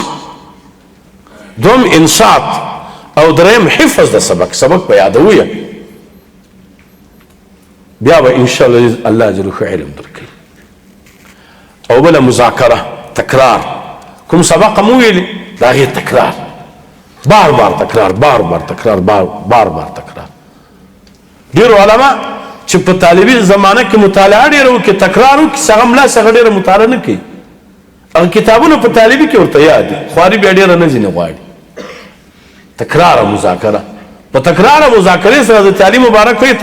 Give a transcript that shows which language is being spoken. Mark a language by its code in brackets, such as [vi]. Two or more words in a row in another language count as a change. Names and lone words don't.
[ps] دوم انصات، او دریم حفظ د سبق، سبق به یادوئ، بیا به [ar] انشاءالله الله جل [ps] ښه علم درکوي. او بله مذاکره، تکرار. کوم سبق مو ویلي د هغې تکرار، بار بار تکرار، بار بار تکرار، بار بار تکرار. ډېرو علما چې په طالبي زمانه کې مطالعه ډېره وکړي، تکرار وکړي، څه هغه ملا څه هغه ډېره مطالعه نه کوي. هغه کتابونه په طالبي کې ورته یاد دي، خواري بیا ډېره نه ځینې غواړي. تکرار مذاکره، په تکرار مذاکرې سره د تعلیم مبارک کوي.